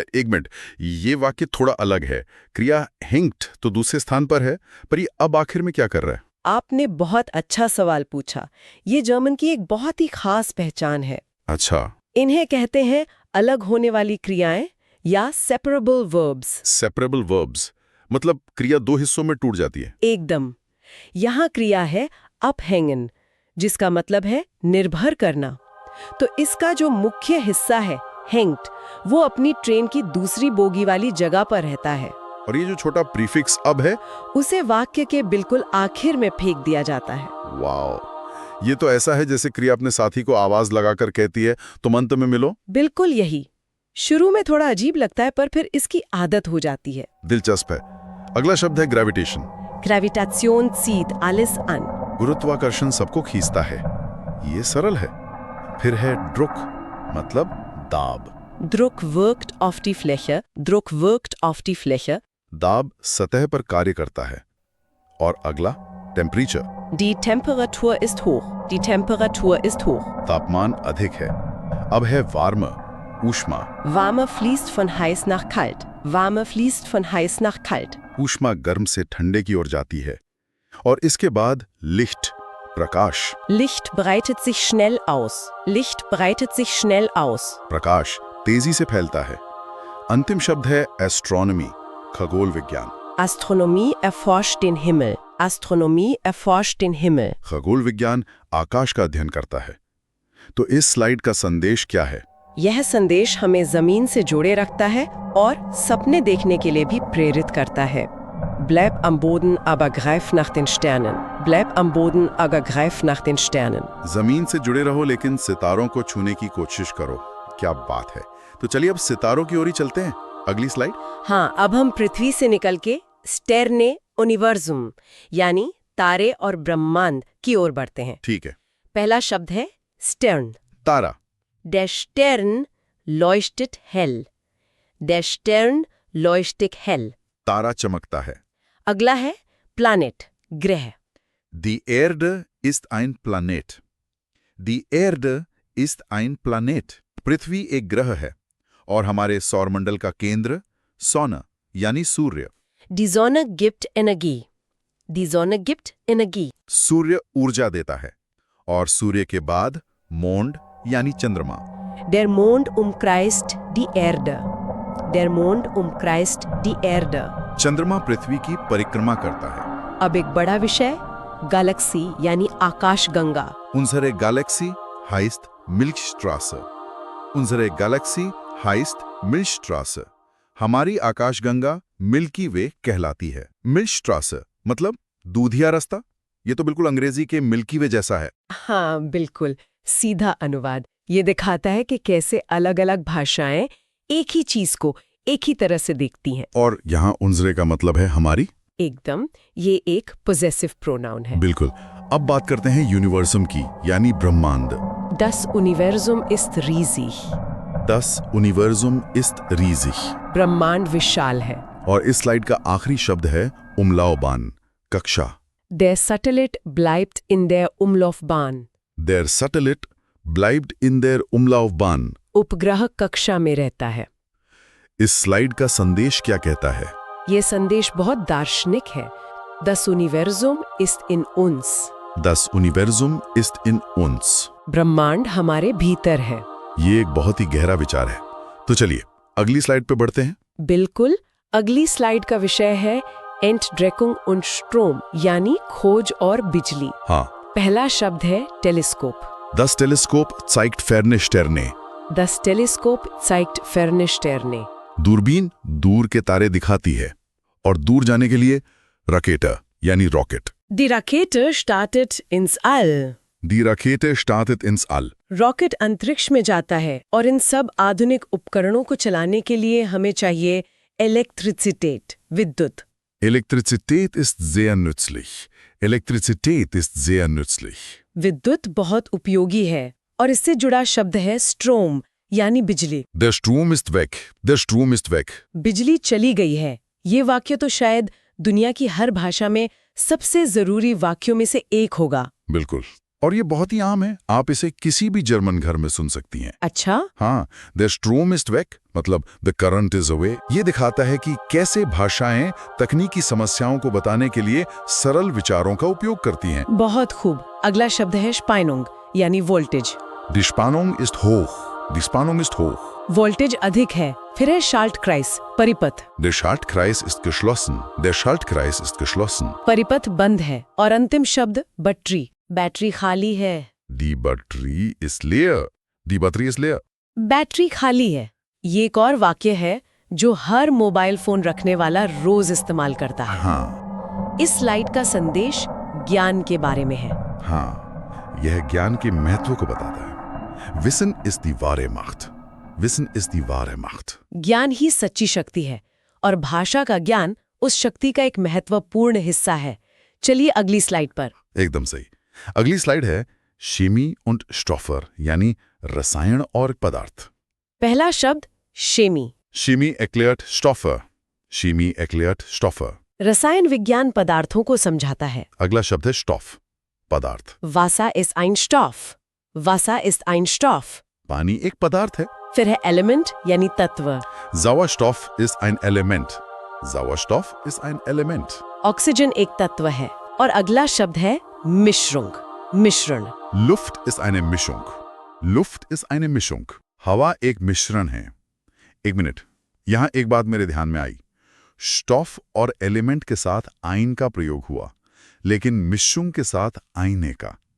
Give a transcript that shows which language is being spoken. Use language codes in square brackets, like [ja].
[hi] एक मिनट, ये वाक्य थोड़ा अलग है। क्रिया hängt तो दूसरे स्थान पर है, पर ये अब आखिर में क्या कर रहा है? आपने बहुत अच्छा सवाल पूछा। ये जर्मन की एक बहुत ही खास पहचान है। अच्छा, इन्हें कहते हैं अलग होने वाली क्रियाएं या separable verbs। सेपरेबल वर्ब्स, मतलब क्रिया दो हिस्सों में टूट जाती है। एकदम। यहाँ क्रिया है abhängen, जिसका मतलब है निर्भर करना। तो इसका जो मुख्य हिस्सा है hängt, वो अपनी ट्रेन की दूसरी बोगी वाली जगह पर रहता है। और ये जो छोटा प्रीफिक्स अब है, उसे वाक्य के बिल्कुल आखिर में फेंक दिया जाता है। वाओ, ये तो ऐसा है जैसे क्रिया अपने साथी को आवाज लगाकर कहती है तुम अंत में मिलो। बिल्कुल यही। शुरू में थोड़ा अजीब लगता है, पर फिर इसकी आदत हो जाती है। दिलचस्प है। अगला शब्द है gravitation. [de] Gravitation zieht alles an। [hi] गुरुत्वाकर्षण सबको खींचता है। ये सरल है। फिर है ड्रुक, मतलब दाब। [de] Druck wirkt auf die Fläche। Druck wirkt auf die Fläche। [hi] दाब सतह पर कार्य करता है। और अगला temperature. [de] Die Temperatur ist hoch। Die Temperatur ist hoch। [hi] तापमान अधिक है। अब है वार्म, ऊष्मा। [de] Wärme fließt von heiß nach kalt। Wärme fließt von heiß nach kalt। [hi] ऊष्मा गर्म से ठंडे की ओर जाती है। और इसके बाद लिcht, प्रकाश। [de] Licht breitet sich schnell aus। Licht breitet sich schnell aus। [hi] प्रकाश तेजी से फैलता है। अंतिम शब्द है एस्ट्रोनॉमी, खगोल विज्ञान। [de] Astronomie erforscht den Himmel। Astronomie erforscht den Himmel। [hi] खगोल विज्ञान आकाश का अध्ययन करता है। तो इस स्लाइड का संदेश क्या है? यह संदेश हमें जमीन से जोड़े रखता है और सपने देखने के लिए भी प्रेरित करता है। [de] Bleib am Boden, aber greif nach den Sternen। Bleib am Boden, aber greif nach den Sternen। [hi] जमीन से जुड़े रहो लेकिन सितारों को छूने की कोशिश करो। क्या बात है। तो चलिए अब सितारों की ओर ही चलते हैं। अगली स्लाइड। हाँ, अब हम पृथ्वी से निकल के Sterne Universum यानी तारे और ब्रह्मांड की ओर बढ़ते हैं। ठीक है। पहला शब्द है Stern। तारा। [de] Der Stern leuchtet hell। Der Stern leuchtet hell। [hi] तारा चमकता है। अगला है Planet, ग्रह। [de] Die Erde ist ein Planet। Die Erde ist ein Planet। [hi] पृथ्वी एक ग्रह है और हमारे सौरमंडल का केंद्र Sonne यानी सूर्य। [de] Die Sonne gibt Energie। Die Sonne gibt Energie। [hi] सूर्य ऊर्जा देता है। और सूर्य के बाद मोंड यानी चंद्रमा। [de] Der Mond umkreist die Erde। Der Mond umkreist die Erde। [hi] चंद्रमा पृथ्वी की परिक्रमा करता है। अब एक बड़ा विषय गैलेक्सी यानी आकाशगंगा। [de] Unsere Galaxie heißt Milchstraße। Unsere Galaxie heißt Milchstraße। [hi] हमारी आकाशगंगा मिल्की वे कहलाती है। मिल्चस्ट्रासे मतलब दूधिया रास्ता। ये तो बिल्कुल अंग्रेजी के मिल्की वे जैसा है। हाँ बिल्कुल, सीधा अनुवाद। ये दिखाता है कि कैसे अलग-अलग भाषाएं एक ही चीज को एक ही तरह से देखती हैं। और यहाँ उन्जरे का मतलब है हमारी। एकदम, ये एक पोजेसिव प्रोनाउन है। बिल्कुल। अब बात करते हैं यूनिवर्सम की, यानी ब्रह्मांड। [de] Das Universum ist riesig। Das Universum ist riesig। [hi] ब्रह्मांड विशाल है। और इस स्लाइड का आखिरी शब्द है उमलावबान, कक्षा। [de] Der Satellit bleibt in der Umlaufbahn। Der Satellit bleibt in der Umlaufbahn। [hi] उपग्रह कक्षा में रहता है। इस स्लाइड का संदेश क्या कहता है? ये संदेश बहुत दार्शनिक है। [de] Das Universum ist in uns। Das Universum ist in uns। [hi] ब्रह्मांड हमारे भीतर है। ये एक बहुत ही गहरा विचार है। तो चलिए अगली स्लाइड पे बढ़ते हैं। बिल्कुल, अगली स्लाइड का विषय है Entdeckung und Strom, यानी खोज और बिजली। हाँ। पहला शब्द है telescope. [de] Das Teleskop zeigt ferne Sterne। Das Teleskop zeigt ferne Sterne। [hi] दूरबीन दूर के तारे दिखाती है। और दूर जाने के लिए Rakete, यानी rocket. [de] Die Rakete startet ins All। Die Rakete startet ins All। [hi] Rocket अंतरिक्ष में जाता है और इन सब आधुनिक उपकरणों को चलाने के लिए हमें चाहिए इलेक्ट्रिसिटेट, विद्युत। [de] Elektrizität ist sehr nützlich। Elektrizität ist sehr nützlich। [hi] विद्युत बहुत उपयोगी है और इससे जुड़ा शब्द है स्ट्रोम, यानी बिजली। [de] Der Strom ist weg। Der Strom ist weg। [hi] बिजली चली गई है। ये वाक्य तो शायद दुनिया की हर भाषा में सबसे जरूरी वाक्यों में से एक होगा। बिल्कुल। और ये बहुत ही आम है, आप इसे किसी भी जर्मन घर में सुन सकती हैं। अच्छा? [de] हाँ, Der Strom ist weg मतलब [en] the current is away। [hi] ये दिखाता है कि कैसे भाषाएं तकनीकी समस्याओं को बताने के लिए सरल विचारों का उपयोग करती हैं। बहुत खूब। अगला शब्द है स्पाइनोंग, यानी voltage. [de] Die Spannung ist hoch। Die Spannung ist hoch। [hi] Voltage अधिक है। फिर है शाल्टक्राइस, परिपथ। [de] Der Schaltkreis ist geschlossen। Der Schaltkreis ist geschlossen। [hi] परिपथ बंद है। और अंतिम शब्द बैटरी, बैटरी खाली है। [de] Die Batterie ist leer। Die Batterie ist leer। [hi] Battery खाली है। ये एक और वाक्य है जो हर मोबाइल फोन रखने वाला रोज इस्तेमाल करता है। हाँ। इस स्लाइड का संदेश ज्ञान के बारे में है। हाँ, यह ज्ञान के महत्व को बताता है। [de] Wissen ist die wahre Macht। Wissen ist die wahre Macht। [hi] ज्ञान ही सच्ची शक्ति है और भाषा का ज्ञान उस शक्ति का एक महत्वपूर्ण हिस्सा है। चलिए अगली स्लाइड पर। एकदम सही। अगली स्लाइड है Chemie und Stoffe, यानी रसायन और पदार्थ। पहला शब्द semi. [de] Chemie erklärt Stoffe। Chemie erklärt Stoffe। [hi] रसायन विज्ञान पदार्थों को समझाता है। अगला शब्द है Stoff, पदार्थ। [de] Wasser ist ein Stoff। Wasser ist ein Stoff। [hi] पानी एक पदार्थ है। फिर है एलिमेंट, यानी तत्व। [de] Sauerstoff ist ein Element। Sauerstoff ist ein Element। [hi] Oxygen एक तत्व है। और अगला शब्द है मिश्रुंग, मिश्रण। [de] Luft ist eine Mischung। Luft ist eine Mischung। [hi] हवा एक मिश्रण है। एक मिनट, यहाँ एक बात मेरे ध्यान में आई। स्टॉफ और एलिमेंट के साथ आइन का प्रयोग हुआ, लेकिन मिश्रुंग के साथ आईने का।